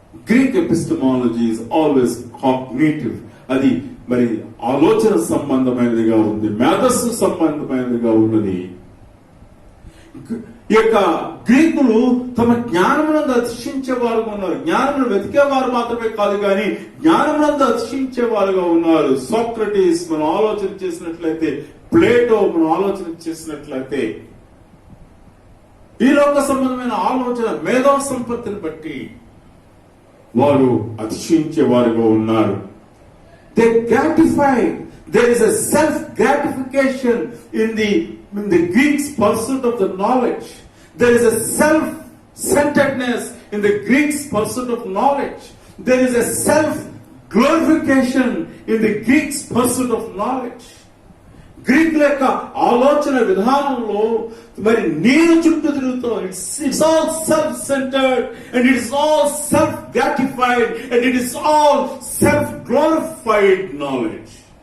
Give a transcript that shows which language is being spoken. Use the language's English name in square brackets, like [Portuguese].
[English] Greek epistemology is always cognitive. [Telugu] అది మరి ఆలోచన సంబంధమైనదిగా ఉంది, మేధస్సు సంబంధమైనదిగా ఉన్నది. ఈ యొక్క గ్రీకులు తమ జ్ఞానమునందు అతిశించే వారుగా ఉన్నారు. జ్ఞానమును వెతికేవారు మాత్రమే కాదు కానీ జ్ఞానమునందు అతిశించే వారుగా ఉన్నారు. సోక్రటీస్ మనం ఆలోచన చేసినట్లయితే, ప్లేటో మనం ఆలోచన చేసినట్లయితే, ఈ లోక సంబంధమైన ఆలోచన మేధో సంపత్తిని బట్టి వారు అతిశయించే వారుగా ఉన్నారు. [English] They gratify. There is a self-gratification in the Greeks' pursuit of the knowledge. There is a self-centeredness in the Greeks' pursuit of knowledge. There is a self-glorification in the Greeks' pursuit of knowledge. [Telugu] గ్రీకుల యొక్క ఆలోచన విధానంలో మరి నేను చుట్టూ తిరుగుతూ [English] It's all self centered and it's all self gratified and it is all self glorified knowledge.